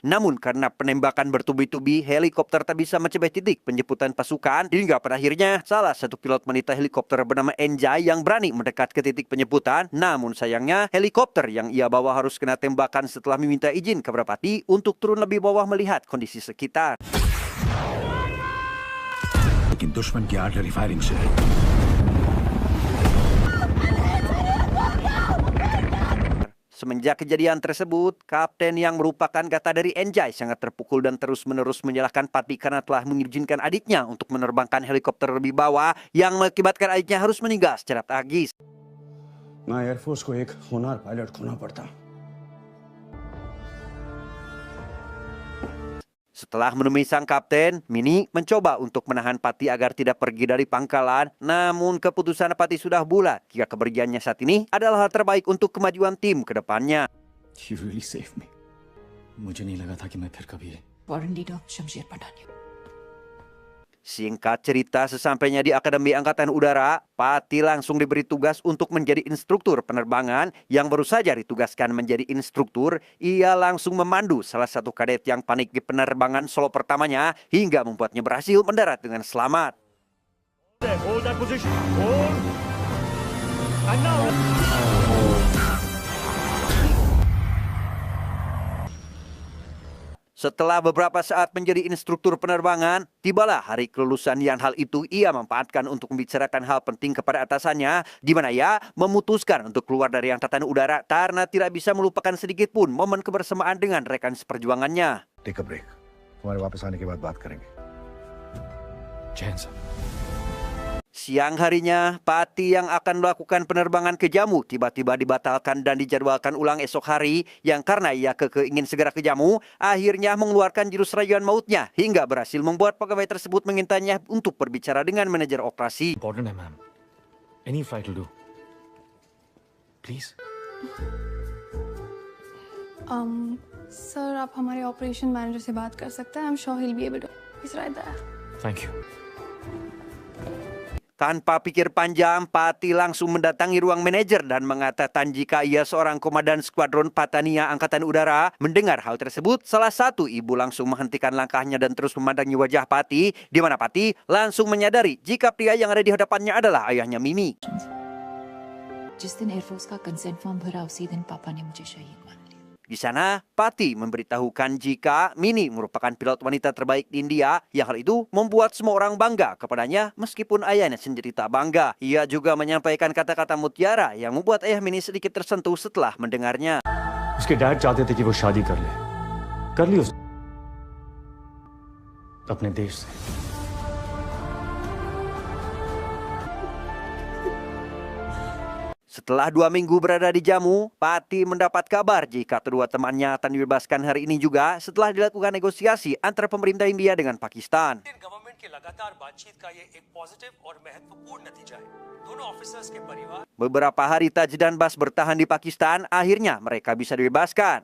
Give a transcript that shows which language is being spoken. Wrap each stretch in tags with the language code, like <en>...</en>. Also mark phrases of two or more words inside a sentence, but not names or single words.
<id>Namun karena penembakan bertubi-tubi, helikopter tak bisa mencapai titik penjemputan pasukan hingga pada akhirnya salah satu pilot wanita helikopter bernama Enjay yang berani mendekat ke titik penjemputan. Namun sayangnya helikopter yang ia bawa harus kena tembakan setelah meminta izin kepada Pati untuk turun lebih bawah melihat kondisi sekitar.</id> <hi>लेकिन दुश्मन की आर्टिलरी फायरिंग से</hi> <id>Semenjak kejadian tersebut, kapten yang merupakan kata dari Enjay sangat terpukul dan terus-menerus menyalahkan Pati karena telah mengizinkan adiknya untuk menerbangkan helikopter lebih bawah yang mengakibatkan adiknya harus meninggal secara tragis.</id> <hi>ना एयरफोर्स को एक होनहार पायलट खोना पड़ता</hi> <id>Setelah menemui sang kapten, Mini mencoba untuk menahan Pati agar tidak pergi dari pangkalan. Namun keputusan Pati sudah bulat jika kepergiannya saat ini adalah hal terbaik untuk kemajuan tim ke depannya.</id> <en>You really saved me.</en> <hi>मुझे नहीं लगा था कि मैं फिर कभी</hi> <en>foreign leader Shamsher Pathania.</en> <id>Singkat cerita, sesampainya di Akademi Angkatan Udara, Pati langsung diberi tugas untuk menjadi instruktur penerbangan. Yang baru saja ditugaskan menjadi instruktur, ia langsung memandu salah satu kadet yang panik di penerbangan solo pertamanya hingga membuatnya berhasil mendarat dengan selamat.</id> <en>Hold that position. Hold. And now.</en> <id>Setelah beberapa saat menjadi instruktur penerbangan, tibalah hari kelulusan yang hal itu ia manfaatkan untuk membicarakan hal penting kepada atasannya, di mana ia memutuskan untuk keluar dari Angkatan Udara karena tidak bisa melupakan sedikit pun momen kebersamaan dengan rekan seperjuangannya.</id> <en>take a break,</en> <hi>तुम्हारे वापस आने के बाद बात करेंगे. जय हिंद सर.</hi> <id>Siang harinya, Pati yang akan melakukan penerbangan ke Jammu tiba-tiba dibatalkan dan dijadwalkan ulang esok hari, yang karena ia ingin segera ke Jammu, akhirnya mengeluarkan jurus rayuan mautnya hingga berhasil membuat pegawai tersebut mengintainya untuk berbicara dengan manajer operasi.</id> <en>Important है मैम. Any flight will do. Please.</en> <hi>सर आप हमारे ऑपरेशन मैनेजर से बात कर सकते हैं.</hi> <en>I'm sure he'll be able to. He's right there. Thank you.</en> <id>Tanpa pikir panjang, Pati langsung mendatangi ruang manajer dan mengatakan jika ia seorang komandan skuadron Patania Angkatan Udara. Mendengar hal tersebut, salah satu ibu langsung menghentikan langkahnya dan terus memandangi wajah Pati, di mana Pati langsung menyadari jika pria yang ada di hadapannya adalah ayahnya Mimi.</id> <hi>जिस दिन एयरफोर्स का</hi> <en>consent form</en> <hi>भरा उसी दिन पापा ने मुझे शहीद मान लिया.</hi> <id>Di sana, Pati memberitahukan jika Mini merupakan pilot wanita terbaik di India, yang hal itu membuat semua orang bangga kepadanya meskipun ayahnya sendiri tak bangga. Ia juga menyampaikan kata-kata mutiara yang membuat ayah Mini sedikit tersentuh setelah mendengarnya.</id> <hi>उसके डैड चाहते थे कि वो शादी कर ले. कर ली उसने. अपने देश से.</hi> <id>Setelah 2 minggu berada di Jammu, Pati mendapat kabar jika kedua temannya akan dibebaskan hari ini juga setelah dilakukan negosiasi antara pemerintah India dengan Pakistan. Beberapa hari Taj dan Bas bertahan di Pakistan, akhirnya mereka bisa dibebaskan.</id>